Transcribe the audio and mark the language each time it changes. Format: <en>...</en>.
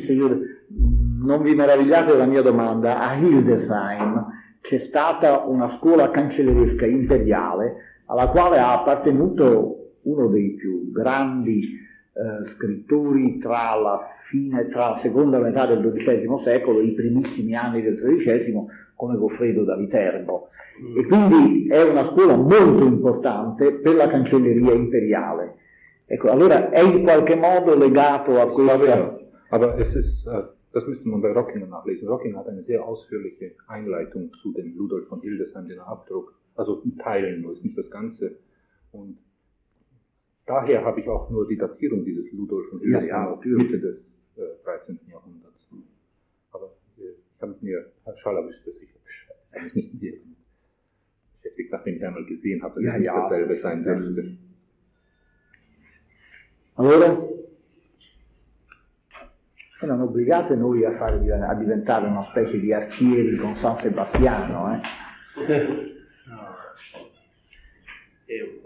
<it>Non vi meravigliate della mia domanda, a Hildesheim c'è stata una scuola cancelleresca imperiale alla quale ha appartenuto uno dei più grandi scrittori tra la seconda metà del XII secolo e i primissimi anni del XIII, come Goffredo da Viterbo. E quindi è una scuola molto importante per la cancelleria imperiale. Ecco, allora è in qualche modo legato a quello che.</it> <de>Aber es ist, das müsste man bei Rockingen nachlesen. Rockingen hat eine sehr ausführliche Einleitung zu dem Ludolf von Hildesheim, den Abdruck, also in Teilen, nur ist nicht das Ganze. Und Daher habe ich auch nur die Datierung dieses Ludolf von Hildesheim Mitte des 13. Jahrhunderts. Aber ich habe mir Herr Schallabisch versichert, ich habe mich nicht mehr beschäftigt, nachdem ich einmal gesehen habe, dass es nicht dasselbe sein dürfte.</de> <it>Allora, erano obbligate noi a fare a diventare una specie di archieri con San Sebastiano, eh?</it>